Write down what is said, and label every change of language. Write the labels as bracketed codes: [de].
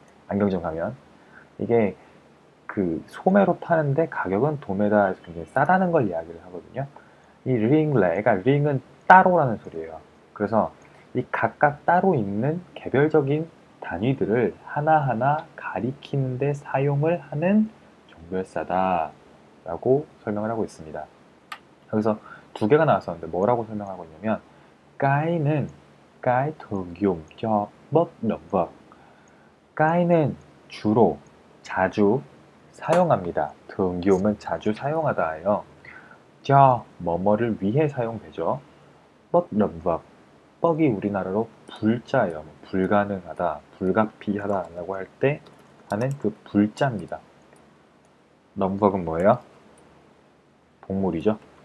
[ko] 안경점 가면 이게 그 소매로 파는데 가격은 도매다에서 굉장히 싸다는 걸 이야기를 하거든요. 이 링레가 링은 따로라는 소리예요. 그래서 이 각각 따로 있는 개별적인 단위들을 하나하나 가리키는데 사용을 하는 종별사다 라고 설명을 하고 있습니다. 여기서 두 개가 나왔었는데 뭐라고 설명하고 있냐면 [vi] cái cái thường dùng cho bất động vật. [ko] cái 는 주로, 자주 사용합니다. [vi] thường dùng [ko] 은 자주 사용하다예요. cho 뭐뭐를 위해 사용되죠. bất động vật, 뻑이 우리나라로 불자예요. 불가능하다, 불가피하다 라고 할 때 하는 그 불자입니다. [vi] động vật [ko] 은 뭐예요? 동물이죠.